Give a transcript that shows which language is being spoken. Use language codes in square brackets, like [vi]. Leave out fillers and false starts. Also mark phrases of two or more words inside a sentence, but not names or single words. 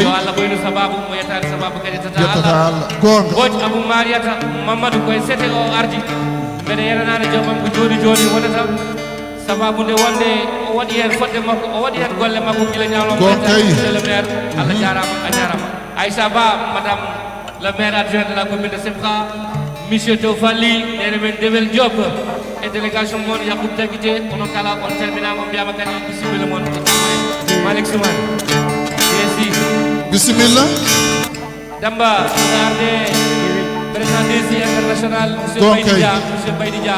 [ff] yo Allah ɓoynu sababu mo yettade sababu kadi yettata yettata Allah gonga goƴ Abou Mariata Mamadou koye sete o ardi mbeɗa yenanade joomam ko joni wonata sababu nde wonde o waɗi hen fodde makko o waɗi hen golle makko gila ñawlom [fr] monsieur le maire [ff] Allah jarama a jarama Aïssa Ba [fr] madame le maire adjoint de la commune de Sefra [ff] monsieur Tofali nene men Devel Diop e délégation moon Yacoub Tagité ono kala on calminama on mbiyama kadi bisimilla moon Malick Soumane desi bisimilla Demba arde président desi international monsieur Baydi Dia